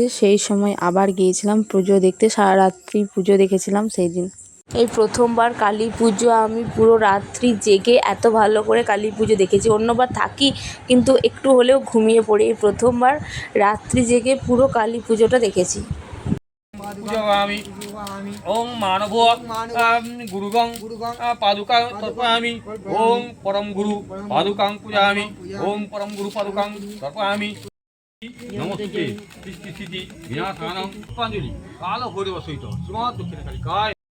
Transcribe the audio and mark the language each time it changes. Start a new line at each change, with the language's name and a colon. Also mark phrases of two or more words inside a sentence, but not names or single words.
Bangla: সেই সময় আবার গিয়েছিলাম পুজো দেখতে, সারা রাত্রি পুজো দেখেছিলাম সেই দিন। এই প্রথমবার কালী পুজো আমি পুরো রাত্রি জেগে এত ভালো করে কালী পুজো দেখেছি। অন্যবার থাকি কিন্তু একটু হলেও ঘুমিয়ে পড়ি, এই প্রথমবার রাত্রি জেগে পুরো কালী পুজোটা দেখেছি।
Sanskrit: पूजयामि ओं मानभो गुरुगं पादुकां तर्पयामि ओं परम गुरु पादुकां पूजयामि ओं परम गुरु पादुकां तर्पयामि नमस्ते सृष्टि स्थिति विनाशानां पुष्पाञ्जलि काल भैरव सहित श्रीमद् दक्षिणकालिकाय